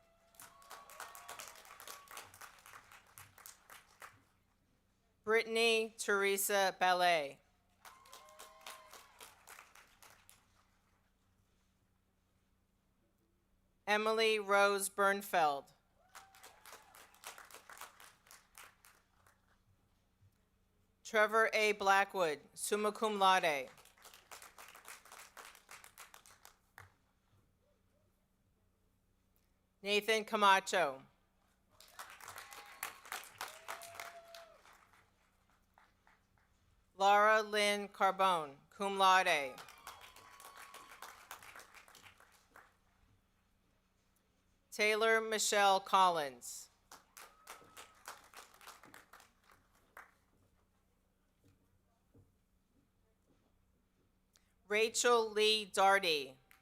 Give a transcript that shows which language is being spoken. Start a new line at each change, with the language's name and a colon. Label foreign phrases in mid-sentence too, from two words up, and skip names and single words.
English: Brittany Teresa Ballet. Emily Rose Bernfeld. Trevor A. Blackwood,
Latin: summa cum laude.
English: Nathan Camacho. Laura Lynn Carbone,
Latin: cum laude.
English: Taylor Michelle Collins. Rachel Lee Darty.